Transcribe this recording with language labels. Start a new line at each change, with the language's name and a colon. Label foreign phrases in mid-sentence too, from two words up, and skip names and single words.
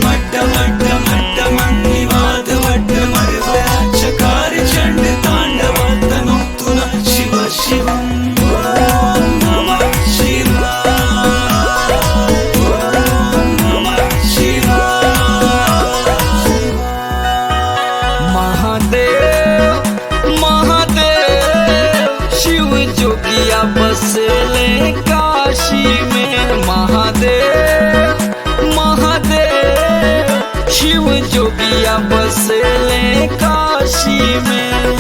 Sanskrit: डमड्डमड्डमड्डमन्निवादवड्डमर्वयाच्चकार चण्डताण्डवतनोऽस्तु नः शिव शिवम्। ॐ नमः शिवाय, ॐ नमः शिवाय।
Bhojpuri: महादेव महादेव शिव जोगिया बसले काशी में। महादेव महादेव शिव जोगिया बसले काशी में।